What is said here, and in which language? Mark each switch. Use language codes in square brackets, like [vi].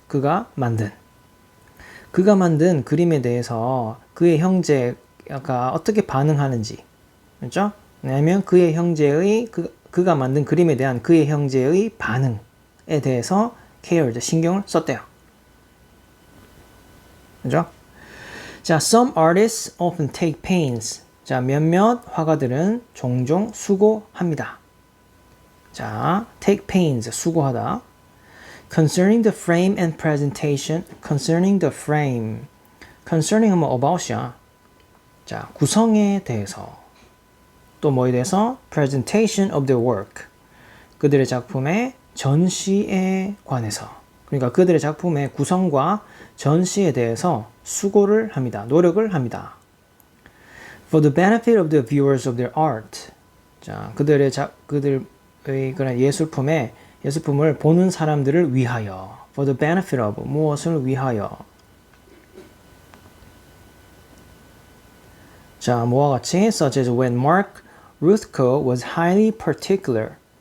[ko] 그가 만든 그림에 대해서 그의 형제가 어떻게 반응하는지. 그렇죠? 왜냐하면 그의 형제의 그가 만든 그림에 대한 그의 형제의 반응에 대해서 cared, 신경을 썼대요. 그죠? [en] 자, some artists often take pains. [ko] 자, 몇몇 화가들은 종종 수고합니다. 자, take pains, 수고하다. [en] Concerning the frame and presentation, concerning the frame. [ko] concerning 하면 about이야. 자, 구성에 대해서. 또 뭐에 대해서? [en] presentation of their work. [ko] 그들의 작품의 전시에 관해서. 그러니까 그들의 작품의 구성과 전시에 대해서 수고를 합니다. 노력을 합니다. [en] For the benefit of the viewers of their art. [ko] 자, 그들의 그런 예술품을 보는 사람들을 위하여. [en] For the benefit of [ko] 무엇을 위하여. 자, 뭐와 같이 [en] such as when Mark Rothko was highly particular.